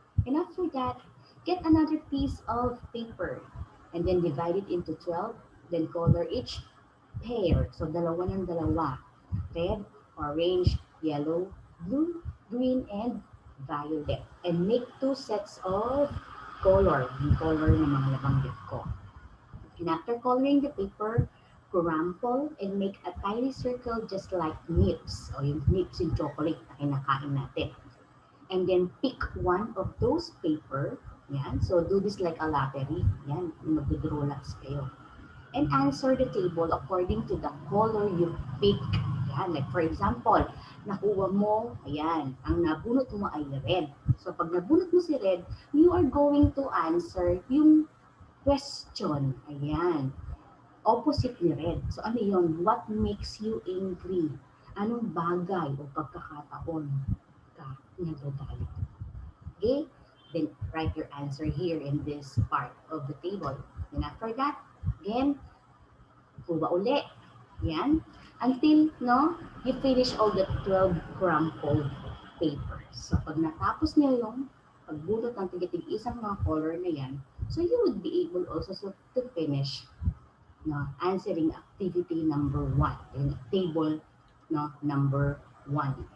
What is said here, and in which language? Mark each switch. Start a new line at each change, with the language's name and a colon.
English: And after that, get another piece of paper and then divide it into 12. Then color each pair. So
Filipino: dalawa ng dalawa.
English: Red, orange, yellow, blue, green, and violet. And make two sets of color.
Filipino: Yung color ng mga nabanggit ko.
English: And after coloring the paper, crumple and make a tiny circle just like nips.
Filipino: O yung nips yung chocolate na kinakain natin.
English: And then pick one of those paper.
Filipino: Yan.
English: So do this like a lottery. Yan.
Filipino: Mag-draw lots kayo.
English: And answer the table according to the color you pick. Yan. Like for example,
Filipino: nakuha mo, ayan, ang nabunot mo ay red.
English: So
Filipino: pag nabunot mo si red,
English: you are going to answer yung question.
Filipino: Ayan. Opposite ni red. So ano yun?
English: What makes you angry?
Filipino: Anong bagay o pagkakataon ka nagagalit?
English: Okay? Then write your answer here in this part of the table. Then after that, again,
Filipino: kuha uli.
English: Yan. Until, no, you finish all the 12 crumpled papers.
Filipino: So pag natapos niyo yung pagbulot ng tigitig isang mga color na yan,
English: so you would be able also to finish no, answering activity number 1 in table no, number 1.